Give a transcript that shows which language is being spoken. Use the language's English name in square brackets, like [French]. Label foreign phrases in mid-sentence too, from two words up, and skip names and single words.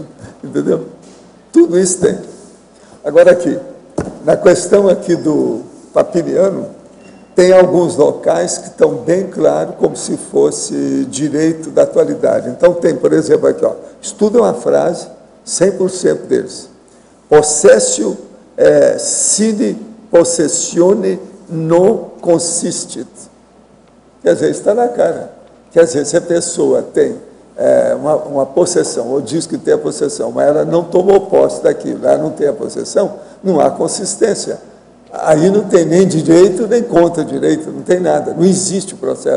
[Portuguese] Entendeu? Tudo isso tem. Agora aqui, na questão aqui do Papiniano, tem alguns locais que estão bem claros, como se fosse direito da atualidade. Então tem, por exemplo, aqui, estuda uma frase, 100% deles. [Latin] Possessio sine possessione non consistit. [Portuguese] Quer dizer, está na cara. Quer dizer, se a pessoa tem uma possessão, ou diz que tem a possessão, mas ela não tomou posse daquilo, ela não tem a possessão, não há consistência. Aí não tem nem direito, nem contra direito, não tem nada, não existe o processo.